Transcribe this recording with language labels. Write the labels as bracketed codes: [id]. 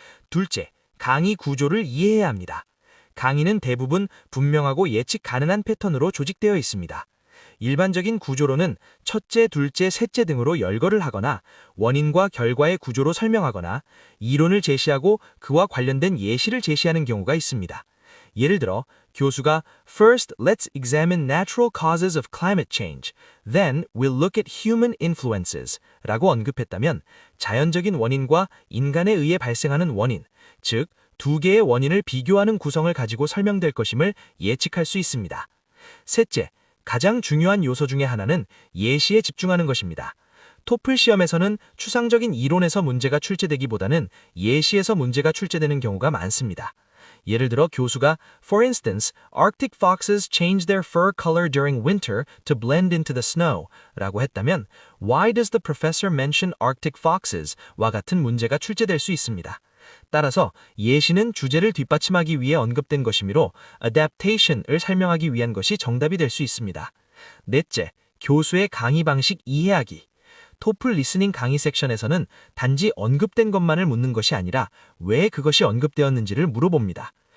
[ko] 둘째, 강의 구조를 이해해야 합니다. 강의는 대부분 분명하고 예측 가능한 패턴으로 조직되어 있습니다. 일반적인 구조로는 첫째, 둘째, 셋째 등으로 열거를 하거나 원인과 결과의 구조로 설명하거나 이론을 제시하고 그와 관련된 예시를 제시하는 경우가 있습니다. 예를 들어 교수가 [en] First, let's examine natural causes of climate change. Then, we'll look at human influences [ko] 라고 언급했다면 자연적인 원인과 인간에 의해 발생하는 원인, 즉 두 개의 원인을 비교하는 구성을 가지고 설명될 것임을 예측할 수 있습니다. 셋째, 가장 중요한 요소 중에 하나는 예시에 집중하는 것입니다. 토플 시험에서는 추상적인 이론에서 문제가 출제되기보다는 예시에서 문제가 출제되는 경우가 많습니다. 예를 들어 교수가 [en] For instance, Arctic foxes change their fur color during winter to blend into the snow [ko] 라고 했다면 [en] Why does the professor mention Arctic foxes? [ko] 와 같은 문제가 출제될 수 있습니다. 따라서 예시는 주제를 뒷받침하기 위해 언급된 것이므로 adaptation을 설명하기 위한 것이 정답이 될 수 있습니다. 넷째, 교수의 강의 방식 이해하기. 토플 리스닝 강의 섹션에서는 단지 언급된 것만을 묻는 것이 아니라 왜 그것이 언급되었는지를 물어봅니다.